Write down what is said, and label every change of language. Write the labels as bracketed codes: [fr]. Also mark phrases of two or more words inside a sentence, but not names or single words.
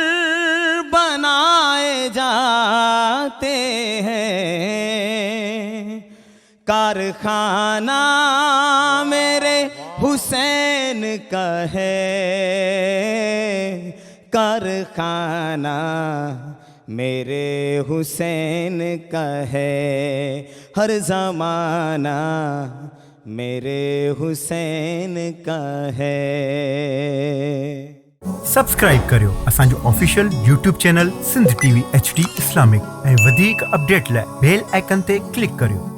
[ur] بنائے جاتے ہیں، کارخانہ میرے حسین کا ہے، کارخانہ میرے حسین کا ہے، ہر زمانہ میرے حسین کا ہے۔ [sd] سبسڪرائب करियो असांजो [en] official YouTube channel [sd] सिंध TV HD इस्लामिक ऐं वधीक अपडेट लाइ [en] bell icon [sd] ते क्लिक करियो।